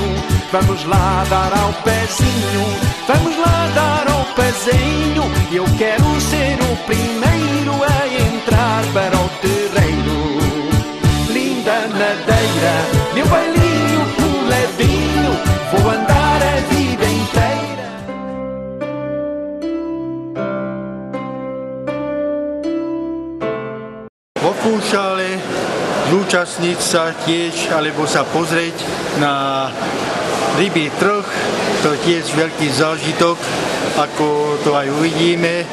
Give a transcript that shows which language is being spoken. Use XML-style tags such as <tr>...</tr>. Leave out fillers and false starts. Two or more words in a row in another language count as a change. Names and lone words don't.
<pt>Vamos lá dar ao pezinho, vamos lá dar ao pezinho. Eu quero ser o primeiro a entrar para o terreiro. Linda Madeira, meu bailinho puladinho, vou andar a vida inteira.</pt> <sk>Vo Funchale zúčastniť sa tiež, alebo sa pozrieť na rybý trh, to je tiež veľký zážitok, ako to aj uvidíme.</sk>